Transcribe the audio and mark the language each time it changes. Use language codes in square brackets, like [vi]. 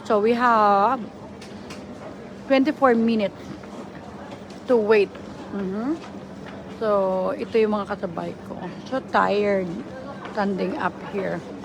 [en] So we have 24 minutes to wait. [tl] So, ito yung mga kasabay ko. [en] So tired standing up here.